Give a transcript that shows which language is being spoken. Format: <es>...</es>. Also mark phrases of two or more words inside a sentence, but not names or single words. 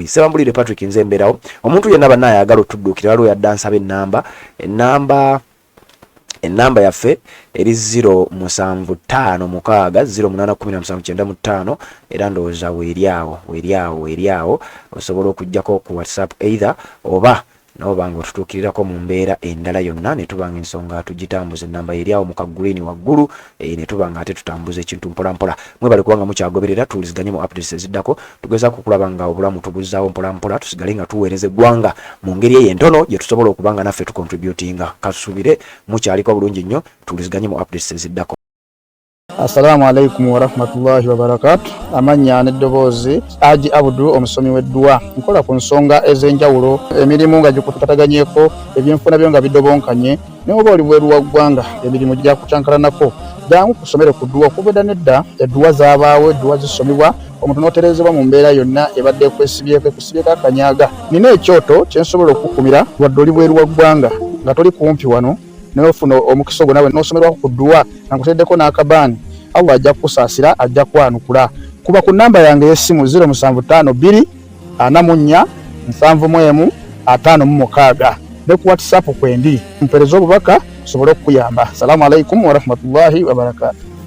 <lg>Sebambulire Patrick nze mbeerawo. Omuntu yenna banna ayagala otudduukira waliwo yadda ansaba ennamba yaffe eri 0756081795 era ndowooza weeryawo osobola okujjako ku WhatsApp either oba n'obanga otutuukirirako mu mbeera endala yonna ne tubanga ensonga tugitambuza ennamba eryawo mu kaguliini waggulu ne tubanga ate tutambuza ekintu mpolampola. Mwebale kubanga mukyagoberera tuwuliziganye mu updates eziddako tugezaako okulaba nga obulamu tubuzzaawo mpolampola tusigale nga tuweereza eggwanga mu ngeri eyo entono gye tusobola okubanga naffe tucontributinga. Kasuubire mukyaliko bulungi nnyo tuwuliziganye mu updates eziddako.</lg> <ar>السلام عليكم و رحمة الله و بركاته.</ar> <lg>Amanya n'eddoboozi Haji Abdul omusomi w'eddua. Nkola ku nsonga ez'enjawulo, emirimu nga gikutukaganyeeko, ebyenfuna byo nga bidobonkanye, ne oba oli bweru wa ggwanga emirimu gya kucankalanako. Jangu kusomere ku ddua okuvudda nedda eddua zaabaawo, eddua zisomebwa omuntu n'otereezebwa mu mbeera yonna ebadde ekwesibyeko akanyaaga. Nina ekyoto kye nsobola okukumira wadde oli bweru wa ggwanga nga toli kumpi wano n'ofuna omukisa ogwo nawe n'osomerwako ku ddua nga nkuteddeko n'akabaani. Allah ajja kukusaasira, ajja kwanukula. Kuba ku namba yange y'essimu 0752471556 ne ku WhatsApp kwendi mpereza obubaka sobole okukuyamba.</lg> <ar>السلام عليكم و رحمة الله و بركاته.</ar>